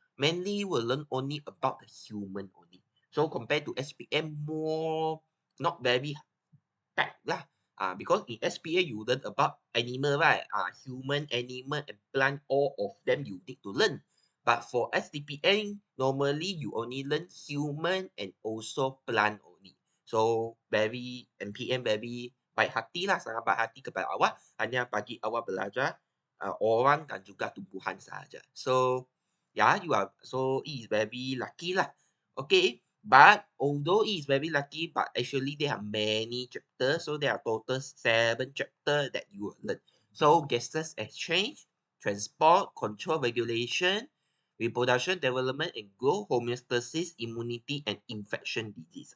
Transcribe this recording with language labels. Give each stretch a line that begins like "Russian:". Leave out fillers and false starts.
English: Mainly you will learn only about the human only. So compared to SPM, more not very packed lah. Because in SPA you learn about animal, right? Human, animal, and plant, all of them you need to learn. But for STPM, normally you only learn human and also plant only.
Malay: So very MPM very baik hati lah, sangat baik hati kepada awak. Hanya bagi awak belajar orang dan juga tumbuhan sahaja.
English: So yeah, you are so it is very lucky lah. Okay. But although it is very lucky, but actually there are many chapters, so there are total 7 chapters that you will learn. So gases exchange, transport, control, regulation, reproduction, development, and growth, homeostasis, immunity, and infection disease.